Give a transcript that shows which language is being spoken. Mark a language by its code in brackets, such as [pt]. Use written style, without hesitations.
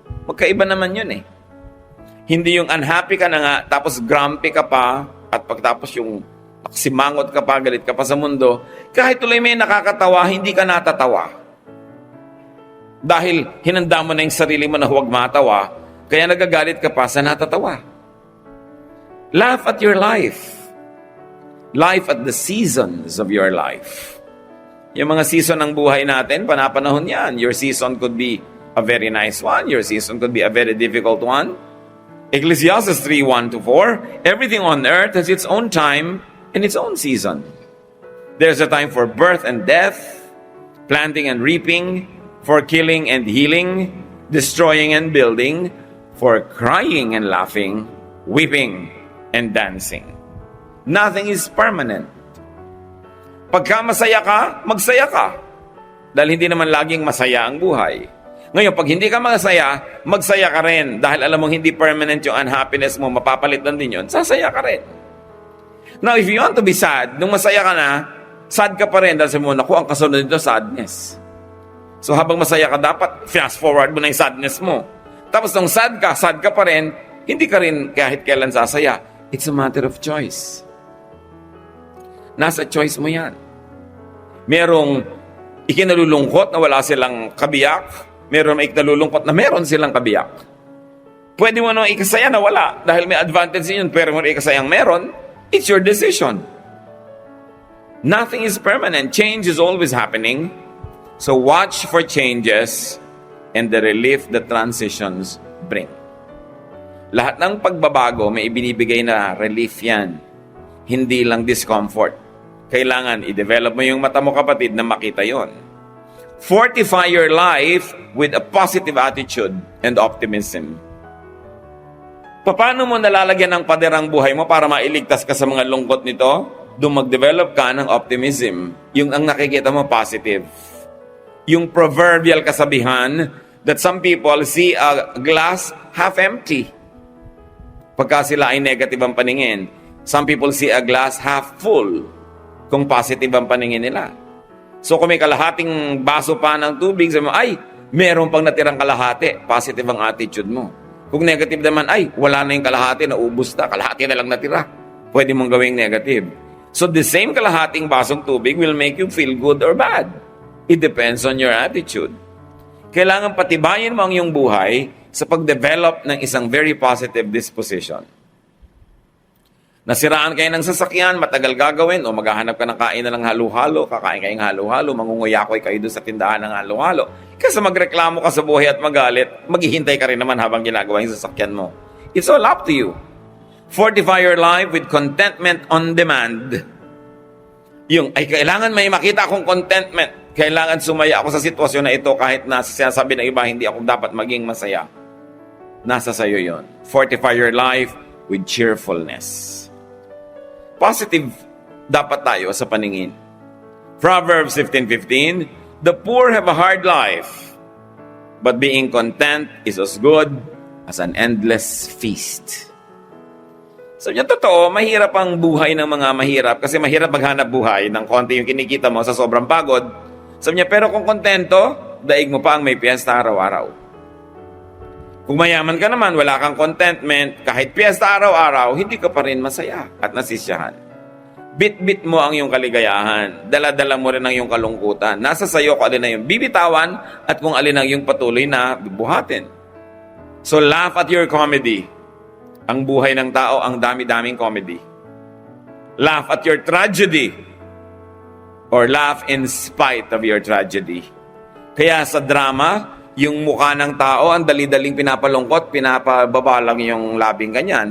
[tl] Magkaiba naman yun eh. Hindi yung unhappy ka na nga, tapos grumpy ka pa, at pagtapos yung simangot ka pa, galit ka pa sa mundo, kahit tuloy may nakakatawa, hindi ka natatawa. Dahil hinanda mo na yung sarili mo na huwag matawa, kaya nagagalit ka pa sa natatawa. [en] Laugh at your life. Life at the seasons of your life. [tl] Yung mga season ng buhay natin, panapanahon yan. [en] Your season could be a very nice one. Your season could be a very difficult one. Ecclesiastes 3:1-4, everything on earth has its own time and its own season. There's a time for birth and death, planting and reaping, for killing and healing, destroying and building, for crying and laughing, weeping and dancing. Nothing is permanent. [tl] Pagka masaya ka, magsaya ka. Dahil hindi naman laging masaya ang buhay. Ngayon, pag hindi ka magsaya ka rin. Dahil alam mong hindi permanent yung unhappiness mo, mapapalit lang din yun, sasaya ka rin. [en] Now, if you want to be sad, [tl] nung masaya ka na, sad ka pa rin dahil sabi mo, naku, ang kasunod nito, sadness. So habang masaya ka, dapat fast forward mo na yung sadness mo. Tapos nung sad ka pa rin, hindi ka rin kahit kailan sasaya. [en] It's a matter of choice. [tl] Nasa choice mo yan. Merong ikinalulungkot na wala silang kabiyak. Merong ikinalulungkot na meron silang kabiyak. Pwede mo nang ikasaya na wala dahil may advantage yun, pero mo ikasayang meron. [en] It's your decision. Nothing is permanent. Change is always happening. So watch for changes and the relief that transitions bring. [tl] Lahat ng pagbabago, may ibinibigay na relief yan. Hindi lang discomfort. Kailangan i-develop mo yung mata mo, kapatid, na makita yon. [en] Fortify your life with a positive attitude and optimism. [tl] Paano mo nalalagyan ng paderang buhay mo para mailigtas ka sa mga lungkot nito? Doon mag-develop ka ng optimism. Yung ang nakikita mo, positive. Yung proverbial kasabihan [en] that some people see a glass half empty. [tl] Pagka sila ay negative ang paningin. [en] Some people see a glass half full [tl] kung positive ang paningin nila. So kung may kalahating baso pa ng tubig, sabi mo, ay, meron pang natirang kalahati. Positive ang attitude mo. Kung negative naman, ay, wala na yung kalahati, naubos na, kalahati na lang natira. Pwede mong gawing negative. [en] So the same [tl] kalahating basong tubig [en] will make you feel good or bad. It depends on your attitude. [tl] Kailangan patibayin mo ang iyong buhay sa pag-develop ng isang very positive disposition. Nasiraan kayo ng sasakyan, matagal gagawin, o maghahanap ka ng kain na ng halo-halo, kakain kayong halo-halo, mangunguyakoy kayo doon sa tindahan ng halo-halo. Kasi magreklamo ka sa buhay at magalit, maghihintay ka rin naman habang ginagawa yung sasakyan mo. [en] It's all up to you. Fortify your life with contentment on demand. [tl] Yung, ay kailangan may makita akong contentment. Kailangan sumaya ako sa sitwasyon na ito kahit na sinasabi ng iba, hindi ako dapat maging masaya. Nasa sayo yon. [en] Fortify your life with cheerfulness. [tl] Positive dapat tayo sa paningin. [en] Proverbs 15:15, the poor have a hard life, but being content is as good as an endless feast. [tl] So yung totoo, mahirap ang buhay ng mga mahirap kasi mahirap maghanap buhay ng konti yung kinikita mo sa sobrang pagod. Sabi niya, pero kung kontento, daig mo pa ang may piyesta araw-araw. Kung mayaman ka naman, wala kang contentment, kahit piyesta araw-araw, hindi ka pa rin masaya at nasisiyahan. Bit-bit mo ang iyong kaligayahan. Dala-dala mo rin ang iyong kalungkutan. Nasa sayo kung alin na yung bibitawan at kung alin ang iyong patuloy na bibuhatin. [en] So laugh at your comedy. [tl] Ang buhay ng tao, ang dami-daming comedy. [en] Laugh at your tragedy. Or laugh in spite of your tragedy. [tl] Kaya sa drama, yung mukha ng tao, ang dali-daling pinapalungkot, pinapababa lang yung labing ganyan.